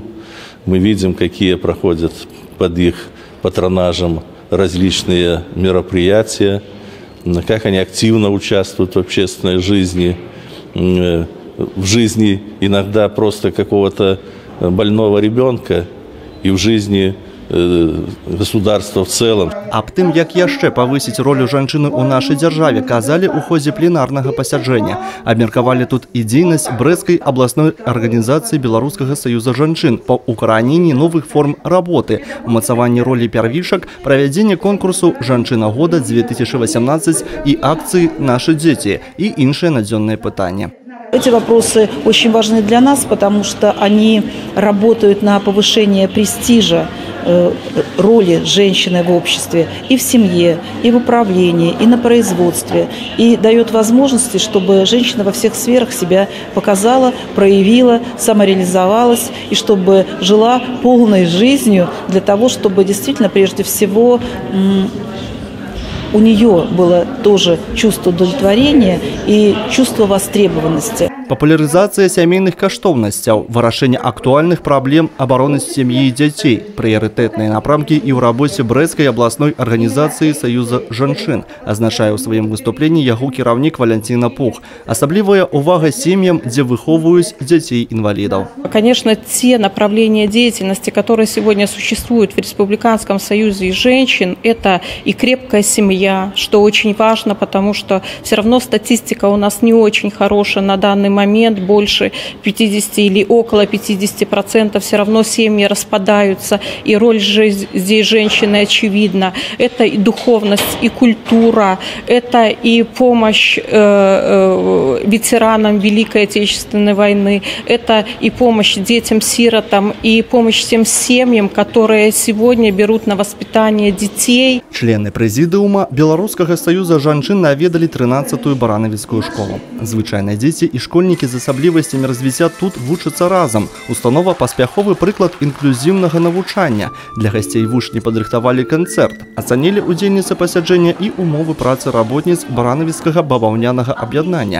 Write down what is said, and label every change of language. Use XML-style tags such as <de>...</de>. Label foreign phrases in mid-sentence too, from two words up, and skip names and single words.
<ru>Мы видим, какие проходят под их патронажем различные мероприятия, как они активно участвуют в общественной жизни, в жизни иногда просто какого-то больного ребенка и в жизни государства в целом.</ru> <be>Аб тым, як яшчэ павысіць ролю жанчыны ў нашай дзяржаве, казалі ў ходзе пленарнага пасяджэння. Абмеркавалі тут і дзейнасць Брэсцкай абласной арганізацыі Беларускага саюза жанчын па укараненні новых форм работы, умацаванні ролі первішак, правядзенне конкурсу «Жанчына года 2018» і акцыі «Наши дети» і іншыя надзённыя пытанні.</be> <ru>Эти вопросы очень важны для нас, потому что они работают на повышение престижа роли женщины в обществе и в семье, и в управлении, и на производстве. И дает возможности, чтобы женщина во всех сферах себя показала, проявила, самореализовалась, и чтобы жила полной жизнью для того, чтобы действительно прежде всего у нее было тоже чувство удовлетворения и чувство востребованности.</ru> <be>Папулярызацыя сямейных каштоўнасцяў, вырашэнне актуальных праблем абароны сям'і і дзяцей, прыярытэтныя напрамкі і ў рабоце Брэсцкай абласной арганізацыі Саюза жанчын, азначае ў сваім выступленні яго кіраўнік Валянціна Пух. Асаблівая увага сем'ям, дзе выхоўваюць дзяцей-інвалідаў.</be> <ru>Конечно, те направления деятельности, которые сегодня существуют в Республиканском союзе женщин, это и крепкая семья, что очень важно, потому что все равно статистика у нас не очень хорошая на данный момент, больше 50 или около 50% все равно семьи распадаются, и роль здесь женщины очевидна. Это и духовность, и культура, это и помощь ветеранам Великой Отечественной войны, это и помощь детям-сиротам, и помощь тем семьям, которые сегодня берут на воспитание детей.</ru> <be>Члены прэзідыума Беларускага саюза жанчын наведалі 13-ю баранавіцкую школу. Звычайныя дзеці і школьнікі з асаблівасцямі развіцця тут вучацца разам. Установа паспяховы прыклад інклюзіўнага навучання. Для гасцей вучні падрыхтавалі канцэрт. Ацанілі удзельніцы пасяджэння і умовы працы работніц баранавіцкага баваўнянага аб'яднання.</be>